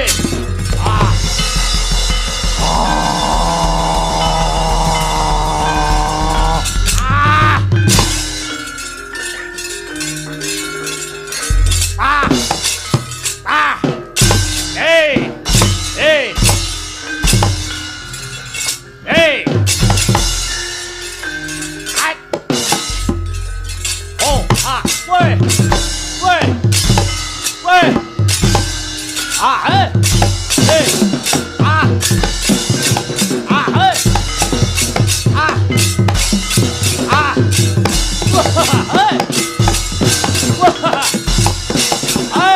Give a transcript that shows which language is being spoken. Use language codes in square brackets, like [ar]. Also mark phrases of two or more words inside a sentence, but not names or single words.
[en] Ah. Ah. Ah. Ah. Hey. Hey. Hey. Ai. Oh, ah, wait. Wait. Wait. Ah, hey. Hey. Ah. Ah, hey. Ah. Ah. Hey. Hey.